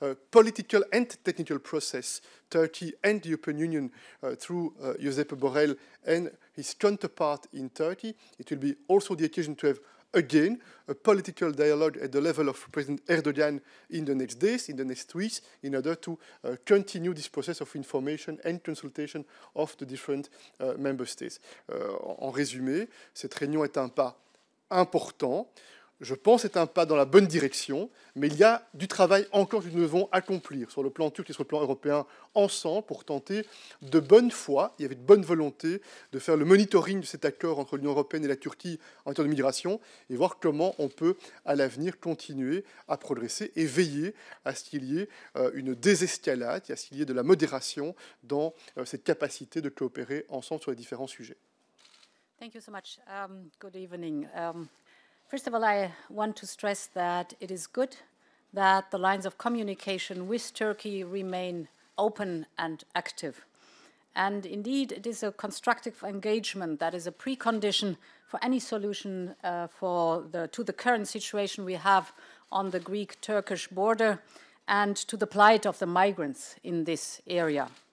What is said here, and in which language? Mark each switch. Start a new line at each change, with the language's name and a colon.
English: political and technical process, Turkey and the European Union through Josep Borrell and his counterpart in Turkey, it will be also the occasion to have, again, a political dialogue at the level of President Erdoğan in the next days, in the next weeks, in order to continue this process of information and consultation of the different member states.
French: En résumé, cette réunion est un pas important. Je pense que c'est un pas dans la bonne direction, mais il y a du travail encore que nous devons accomplir sur le plan turc et sur le plan européen ensemble pour tenter de bonne foi, il y avait de bonne volonté de faire le monitoring de cet accord entre l'Union européenne et la Turquie en matière de migration et voir comment on peut à l'avenir continuer à progresser et veiller à ce qu'il y ait une désescalade, à ce qu'il y ait de la modération dans cette capacité de coopérer ensemble sur les différents sujets.
English: Thank you so much. Good evening. First of all, I want to stress that it is good that the lines of communication with Turkey remain open and active. And indeed, it is a constructive engagement that is a precondition for any solution to the current situation we have on the Greek-Turkish border and to the plight of the migrants in this area.